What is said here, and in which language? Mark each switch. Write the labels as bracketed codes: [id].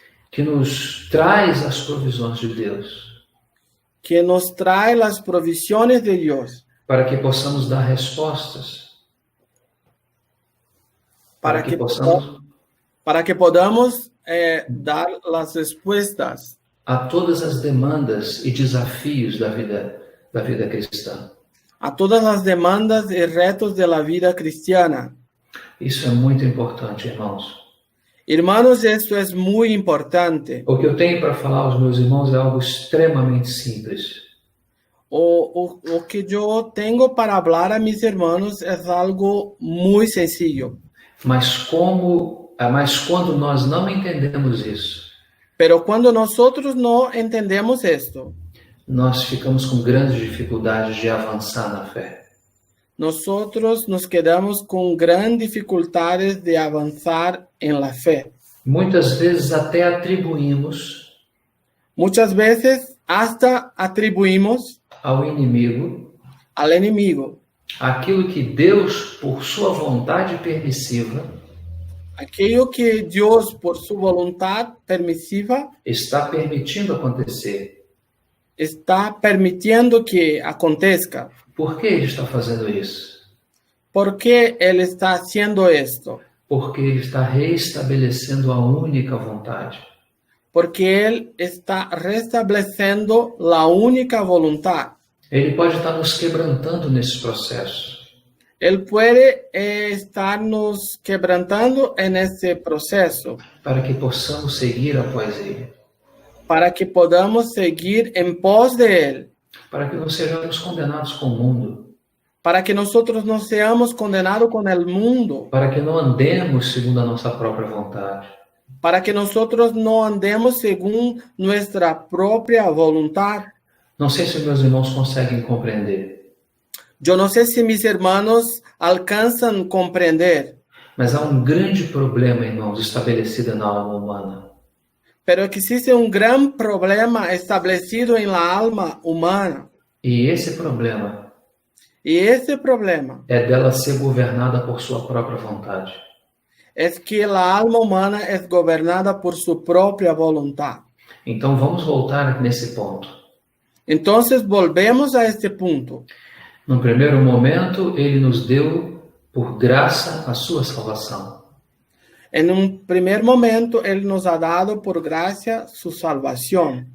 [pt] que nos traz as provisões de Deus, [es] que nos trae las provisiones de Dios [pt] para que possamos dar respostas, para que [es] podamos dar las respuestas [pt] a todas as demandas e desafios da vida cristã. [es] a todas las demandas y retos de la vida cristiana. [pt] Isso é muito importante, irmãos. [es] Hermanos, esto es muy importante. [pt] O que eu tenho para falar aos meus irmãos é algo extremamente simples. [es] O que yo tengo para hablar a mis hermanos es algo muy sencillo. [pt] Mas quando nós não entendemos isso, [es] Pero cuando nosotros no entendemos esto, [pt] nós ficamos com grandes dificuldades de avançar na fé. [es] nosotros nos quedamos con grandes dificultades de avanzar en la fe. [pt] Muitas vezes até atribuímos [es] Muchas veces hasta atribuimos [pt] ao inimigo [es] al enemigo [pt] aquilo que Deus, por sua vontade permissiva, [es] aquello que Dios, por su voluntad permisiva, [pt] está permitindo acontecer. [es] está permitiendo que acontezca. [pt] Por que ele está fazendo isso? [es] ¿Por qué Él está haciendo esto? [pt] Porque ele está reestabelecendo a única vontade. [es] Porque Él está restableciendo la única voluntad. [pt] Ele pode estar nos quebrantando nesse processo. [es] Él puede estarnos quebrantando en ese proceso [pt] Para que possamos seguir após ele. [es] para que podamos seguir en pos de Él, [pt] Para que não sejamos condenados com o mundo. [es] para que nosotros no seamos condenados con el mundo, [pt] Para que não andemos segundo a nossa própria vontade. [es] para que nosotros no andemos según nuestra propia voluntad. [pt] Não sei se meus irmãos conseguem compreender, [es] Yo no sé si mis hermanos alcanzan a comprender, [pt] mas há um grande problema, irmãos, estabelecido na alma humana. [es] pero existe un gran problema establecido en la alma humana. [pt] E esse problema [es] Y ese problema [pt] é dela ser governada por sua própria vontade. [es] es que la alma humana es gobernada por su propia voluntad. [pt] Então vamos voltar nesse ponto. [es] Entonces volvemos a este punto. [pt] No primeiro momento, ele nos deu, por graça, a sua salvação. [es] En un primer momento, Él nos ha dado por gracia su salvación.